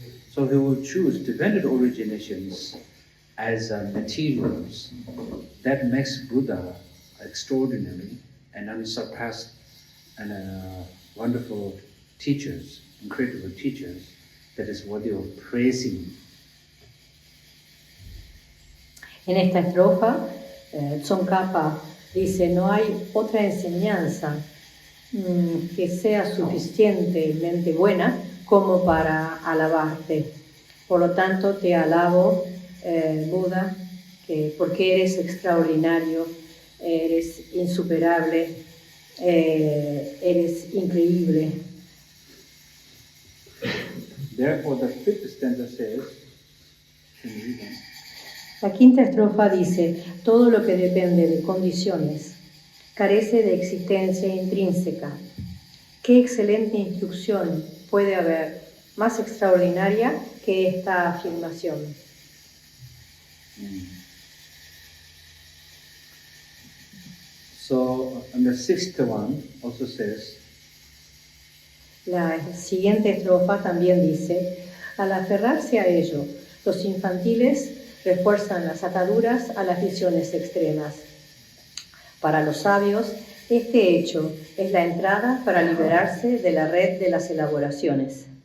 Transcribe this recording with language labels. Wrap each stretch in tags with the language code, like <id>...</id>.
<en>So he will choose dependent originations as materials that makes Buddha extraordinary and unsurpassed and wonderful teachers, incredible teachers, that is worthy of praising.</en> <es>En esta estrofa, Tsongkhapa dice: no hay otra enseñanza que sea suficientemente buena como para alabarte. Por lo tanto, te alabo, Buda, porque eres extraordinario, eres insuperable, eres increíble.</es> <en>Therefore, the fifth stanza says,</en> <es>La quinta estrofa dice: todo lo que depende de condiciones carece de existencia intrínseca. ¿Qué excelente instrucción puede haber más extraordinaria que esta afirmación?</es> <en>So, and the sixth one also says,</en> <es>La siguiente estrofa también dice: al aferrarse a ello, los infantiles refuerzan las ataduras a las visiones extremas. Para los sabios, este hecho es la entrada para liberarse de la red de las elaboraciones.</es>